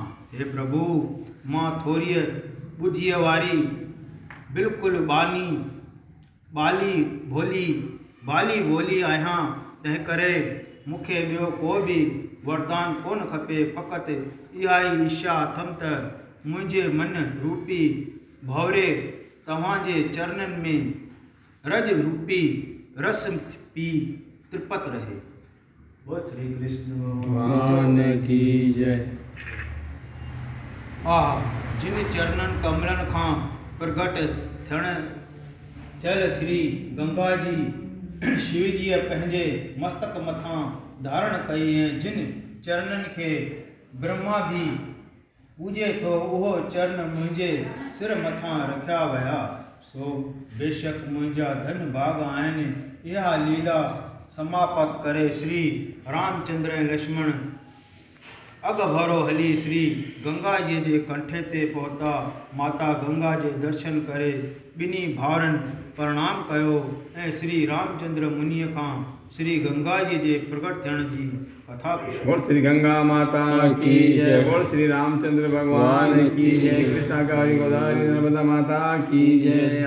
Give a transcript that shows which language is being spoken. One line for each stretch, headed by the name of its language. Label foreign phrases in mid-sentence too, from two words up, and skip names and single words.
Sindhi: हे प्रभु मां थोरीअ ॿुद्धीअ वारी बिल्कुलु बाली भोली आहियां, तंहिं करे मूंखे ॿियो को बि वरदान कोन खपे फ़क़ति इहा ई इच्छा अथमि त मुंहिंजे मन रूपी भंवरे तव्हांजे चरणनि में रज रूपी रस पी तृपत रहे।
Hindi: बोल श्री कृष्ण भगवान की जय।
Sindhi: जिन चरणनि कमलनि खां प्रगट थियल श्री गंगा जी शिवजीअ पंहिंजे मस्तक मथां धारण कई ऐं जिन चरणनि खे ब्रह्मा भी पूॼे थो उहो चरण मुंहिंजे सिर मथां रखिया विया। सो बेशक मुंहिंजा धन भाग आहिनि। इहा लीला समाप्त करे श्री रामचंद्र ऐं लक्ष्मण अगभरो हली श्री गंगा जी जे कंठे ते पहुता। माता गंगा जे दर्शन करे ॿिन्ही भाउरनि प्रणाम कयो ऐं श्री रामचंद्र मुनीअ खां श्री गंगा जी जे प्रकट थियण जी कथा पुछी।
Hindi: बोल श्री गंगा माता की जय। बोल श्री रामचंद्र भगवान की जय। कृष्णा गौरी गोदावरी नर्मदा माता की जय।